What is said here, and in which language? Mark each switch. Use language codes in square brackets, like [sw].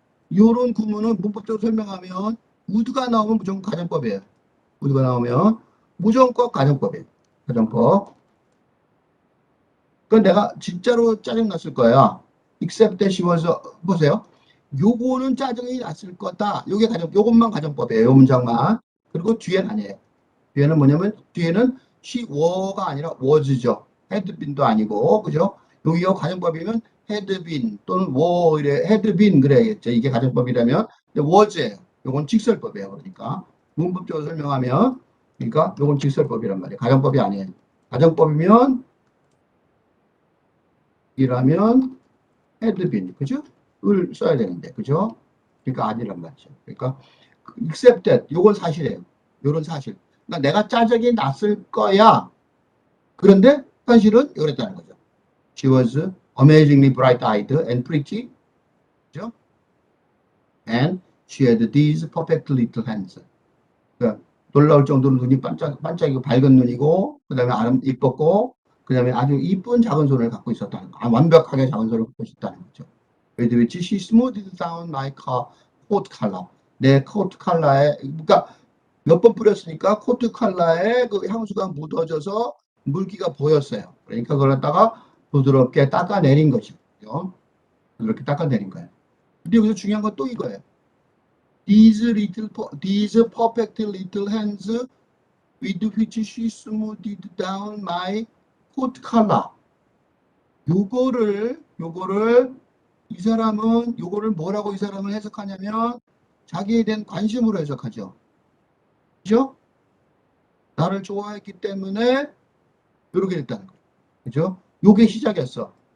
[ko] 이런 구문은 문법적으로 설명하면 would가 나오면 무조건 가정법이에요. would가 나오면 무조건 가정법이에요. 가정법. 그건 내가 진짜로 짜증났을 거야. [en] except that she was, [ko] 보세요. 요거는 짜증이 났을 거다. 요것만 가정법이에요. 요 문장만. 그리고 뒤에는 아니에요. 뒤에는 뭐냐면, 뒤에는 [en] she were [ko] 가 아니라 was죠. had been도 아니고, 그죠? 여기가 가정법이면 had been 또는 were, 이래, had been 그래야겠죠. 이게 가정법이라면, was예요. 요건 직설법이에요. 그러니까. 문법적으로 설명하면, 그러니까 요건 직설법이란 말이에요. 가정법이 아니에요. 가정법이면, 이라면 had been, 그죠? 을 써야 되는데, 그죠? 그러니까 아니란 말이죠. 그러니까 except that 요건 사실이에요. 요런 사실. 그러니까 내가 짜증이 났을 거야. 그런데 현실은 이랬다는 거죠. [en] She was amazingly bright-eyed and pretty. [ko] 그죠? [en] And she had these perfect little hands. [ko] 그러니까 놀라울 정도로 눈이 반짝이고 밝은 눈이고, 그 다음에 이뻤고, 그 다음에 아주 이쁜 작은 손을 갖고 있었다는 거. 완벽하게 작은 손을 갖고 있었다는 거죠. [en] with which she smoothed down my coat collar. [ko] 내 코트 컬러에, 그러니까 몇 번 뿌렸으니까 코트 컬러에 그 향수가 묻어져서 물기가 보였어요. 그러니까 그걸 갖다가 부드럽게 닦아내린 거죠. 부드럽게 닦아내린 거예요. 근데 여기서 중요한 건 또 이거예요. [en] These perfect little hands with which she smoothed down my coat collar. [ko] 요거를 이 사람은 요거를 뭐라고 이 사람은 해석하냐면 자기에 대한 관심으로 해석하죠. 그죠? 나를 좋아했기 때문에 이렇게 됐다는 거죠. 그죠? 요게 시작이었어.